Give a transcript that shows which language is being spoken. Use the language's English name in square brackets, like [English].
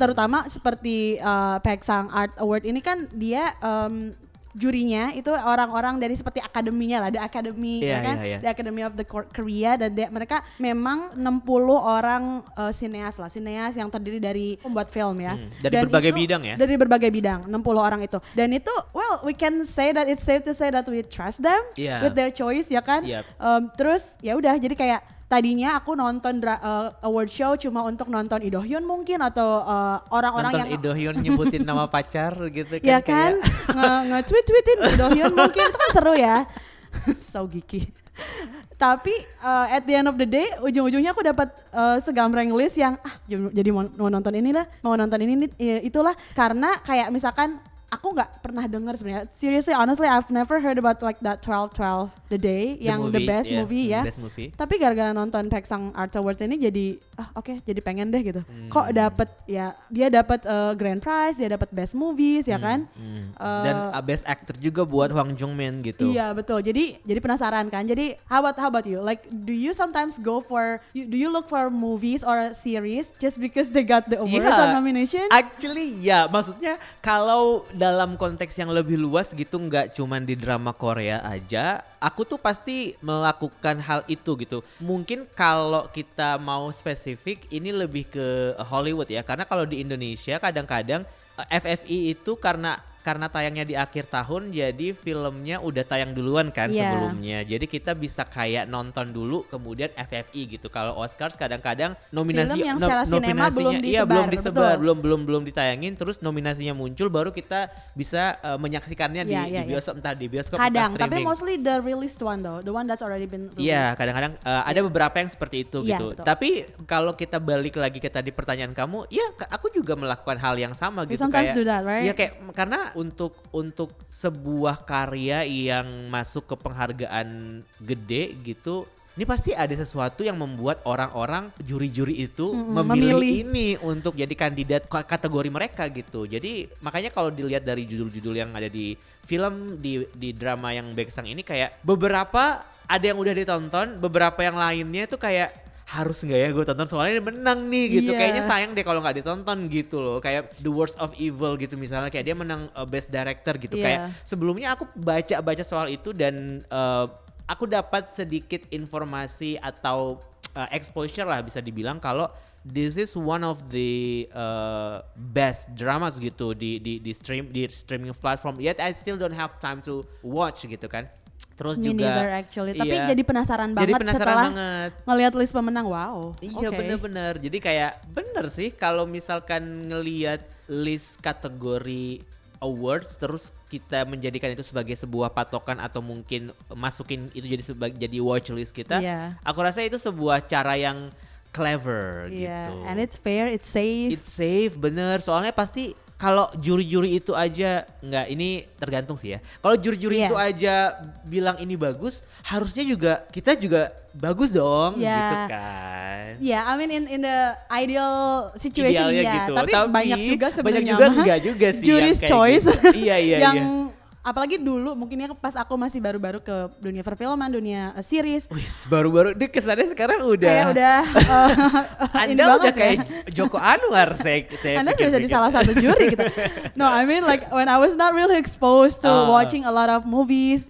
[Indonesian] Terutama seperti Baeksang Art Award ini kan dia jurinya itu orang-orang dari seperti akademinya lah, The Academy The Academy of the Korea, dan mereka memang 60 orang sineas yang terdiri dari pembuat film ya. Dari berbagai bidang ya. Dari berbagai bidang, 60 orang itu. Dan itu [English] we can say that it's safe to say that we trust them with their choice [Indonesian] ya kan. Terus ya udah jadi kayak tadinya aku nonton award show cuma untuk nonton Lee Do Hyun mungkin atau orang-orang yang Lee Do Hyun nyebutin nama pacar gitu kan. Ya kan, nge-tweetin Lee Do Hyun mungkin itu kan seru ya. [English] So geeky. [Indonesian] Tapi [English] at the end of the day [Indonesian] ujung-ujungnya aku dapat segambreng list yang jadi mau nonton ini itulah, karena kayak misalkan aku nggak pernah dengar sebenarnya. [English] Seriously, honestly, I've never heard about like that 12 The Day yang the best movie ya. Best movie. [Indonesian] Tapi gara-gara nonton Baeksang Art Awards ini jadi jadi pengen deh gitu. Kok dapet ya, dia dapat grand prize, dia dapat best movies ya kan. Dan best actor juga buat Hwang Jung-min gitu. Iya betul. Jadi penasaran kan. Jadi [English] how about you? Like do you sometimes do you look for movies or series just because they got the awards or nominations? [Indonesian] Actually maksudnya kalau dalam konteks yang lebih luas gitu, nggak cuman di drama Korea aja, aku tuh pasti melakukan hal itu gitu. Mungkin kalau kita mau spesifik ini lebih ke Hollywood ya, karena kalau di Indonesia kadang-kadang FFI itu karena tayangnya di akhir tahun, jadi filmnya udah tayang duluan kan sebelumnya. Jadi kita bisa kayak nonton dulu kemudian FFI gitu. Kalau Oscars kadang-kadang film yang secara sinema belum disebar, belum ditayangin, terus nominasinya muncul baru kita bisa menyaksikannya di bioskop, entah di bioskop kadang, atau streaming. [English] Tapi mostly the released one though, the one that's already been released. [Indonesian] Iya, kadang-kadang ada beberapa yang seperti itu gitu. Betul. Tapi kalau kita balik lagi ke tadi pertanyaan kamu, aku juga melakukan hal yang sama gitu. [English] Sometimes do that, right? [Indonesian] Iya kayak karena untuk sebuah karya yang masuk ke penghargaan gede gitu, ini pasti ada sesuatu yang membuat orang-orang juri-juri itu memilih ini untuk jadi kandidat kategori mereka gitu. Jadi makanya kalau dilihat dari judul-judul yang ada di film di drama yang Baeksang ini, kayak beberapa ada yang udah ditonton, beberapa yang lainnya tuh kayak harus nggak ya gue tonton soalnya dia menang nih gitu. Kayaknya sayang deh kalau nggak ditonton gitu loh. Kayak The Worst of Evil gitu misalnya, kayak dia menang Best Director gitu. Kayak sebelumnya aku baca soal itu dan aku dapat sedikit informasi atau [English] exposure [Indonesian] lah bisa dibilang kalau [English] this is one of the best dramas gitu di streaming platform. Yet I still don't have time to watch [Indonesian] gitu kan. Terus [English] Me [Indonesian] juga [English] neither actually. [Indonesian] Tapi jadi penasaran banget setelah ngelihat list pemenang. Wow. Iya bener-bener. Jadi kayak bener sih kalau misalkan ngelihat list kategori awards terus kita menjadikan itu sebagai sebuah patokan atau mungkin masukin itu jadi watch list kita. Aku rasa itu sebuah cara yang clever gitu. [English] And it's fair, it's safe. It's safe, [Indonesian] bener. Soalnya pasti kalau juri-juri itu aja ini tergantung sih ya. Kalau juri-juri itu aja bilang ini bagus, harusnya juga kita juga bagus dong gitu kan. [English] I mean in the ideal situation [Indonesian] gitu. Tapi banyak juga sebenarnya enggak juga sih [English] jury's choice. [Indonesian] Gitu. Yang apalagi dulu mungkin ya pas aku masih baru-baru ke dunia perfilman, dunia series. Baru-baru dia kesannya sekarang udah. Anda udah kayak Joko Anwar saya Anda bisa jadi salah satu juri gitu. [English] No, I mean like when I was not really exposed to watching a lot of movies.